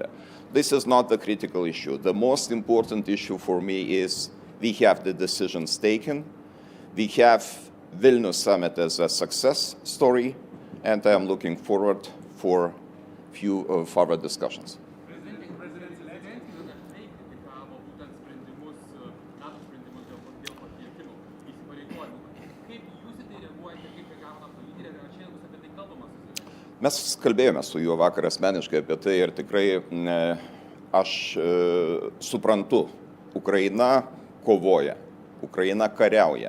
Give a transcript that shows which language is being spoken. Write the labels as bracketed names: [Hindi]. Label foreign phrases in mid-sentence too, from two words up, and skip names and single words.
[English] This is not the critical issue. The most important issue for me is we have the decisions taken. We have Vilnius summit as a success story, and I am looking forward for few further discussions. [Lithuanian] Mes kalbėjome su juo vakar asmeniškai apie tai ir tikrai aš suprantu, Ukraina kovoja, Ukraina kariauja.